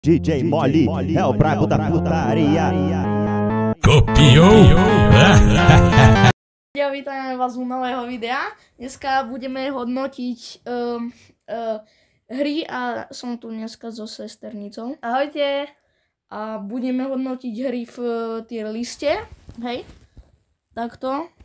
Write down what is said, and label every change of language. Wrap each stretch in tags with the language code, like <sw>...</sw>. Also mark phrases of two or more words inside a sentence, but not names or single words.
<pt>DJ Molly é o brabo da putaria. Copiou?</pt> <sk>Ja vítam vás u nového videa. Dneska budeme hodnotiť hry a som tu dneska so sesternicou. Ahojte. A budeme hodnotiť hry v</sk> <en>tier liste.</en> <sk>Hej. Takto.</sk>